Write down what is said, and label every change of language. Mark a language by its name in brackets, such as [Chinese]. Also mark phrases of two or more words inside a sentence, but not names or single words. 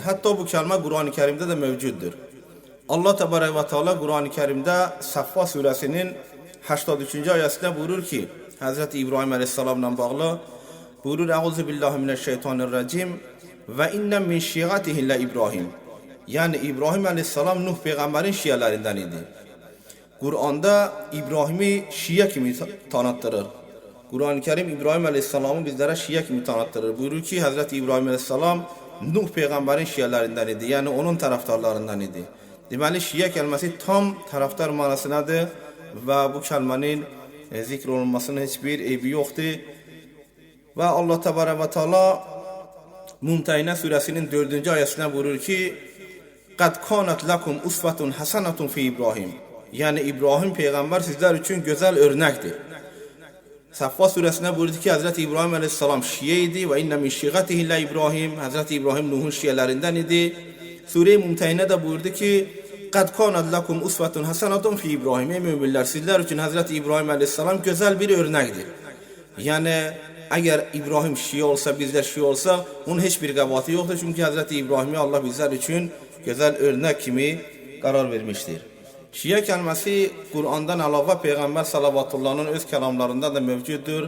[Azerbaijani] Hətta bu kəlmə Qur'an-ı Kərimdə də mövcuddur. Allah [Arabic] تبارك وتعالى [Azerbaijani] Qur'an-ı Kərimdə Səffa surəsinin 83-cü ayəsində buyurur ki, Həzrəti İbrahim əleyhissalamla bağlı buyurur: [Arabic] "أعوذ بالله من الشيطان الرجيم وإن من شيعته لإبراهيم." [Azerbaijani] Yəni İbrahim əleyhissalam Nuh peyğəmbərin şiələrindən idi. [Turkish] Qur'onda İbrahim'i Şia kimi tanıttırır. Kur'an-ı Kerim İbrahim Aleyhisselam'ı bizlere Şia kimi tanıttırır. Buyurur ki Hazreti İbrahim Aleyhisselam Nuh peygamberin Şialerinden idi. Yani onun taraftarlarından idi. Deməli Şia kelimesi tam taraftar manasındadır ve bu kelimenin zikr olunmasının hiçbir eybi yoktur. Ve Allah [Arabic] تبارك وتعالى [Turkish] Mumtehine suresinin 4. ayetinde buyurur ki [Arabic] قَدْ كَانَتْ لَكُمْ اُسْوَةٌ حَسَنَةٌ فِي İbrahim. [Turkish] Yani İbrahim peygamber sizler için güzel örnektir. Saffa suresinde buyurdu ki Hazreti İbrahim Aleyhisselam Şiye idi [Arabic] وإن من شيعته لإبراهيم. [Turkish] Hazreti İbrahim Nuh'un Şielerinden idi. Sure-i Mumtehine de buyurdu ki [Arabic] قَدْ كَانَتْ لَكُمْ اُسْوَةٌ حَسَنَةٌ فِي İbrahim. [Turkish] Ey müminler sizler için Hazreti İbrahim Aleyhisselam güzel bir örnektir. Yani eğer İbrahim Şii olsa bizler Şii olsa onun hiçbir kabahati yoktur. Çünkü Hazreti İbrahim'i Allah bizler için güzel örnek kimi karar vermiştir. Şia kelimesi Kur'an'dan alava Peygamber Salavatullah'ın öz kelamlarında da mevcuttur.